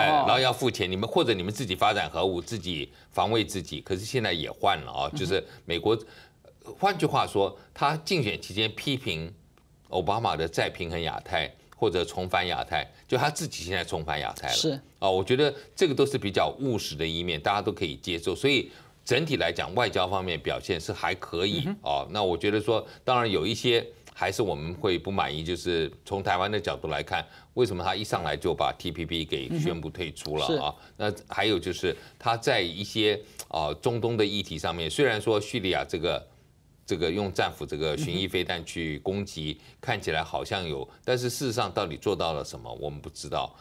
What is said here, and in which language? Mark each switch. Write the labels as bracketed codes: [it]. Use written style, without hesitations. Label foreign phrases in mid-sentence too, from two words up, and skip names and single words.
[zh] 然後要付錢，你們或者你們自己發展核武，自己防衛自己，可是現在也換了啊，就是美國，換句話說，他競選期間批評奧巴馬的再平衡亞太。或者重返亞太，就他自己現在重返亞太了。是啊，我覺得這個都是比較務實的一面，大家都可以接受。所以整體來講，外交方面表現是還可以啊。那我覺得說，當然有一些還是我們會不滿意，就是從台灣的角度來看，為什麼他一上來就把 TPP 給宣布退出了啊？那還有就是他在一些中東的議題上面，雖然說敘利亞這個用戰斧這個巡弋飛彈去攻擊，看起來好像有，但是事實上到底做到了什麼，我們不知道。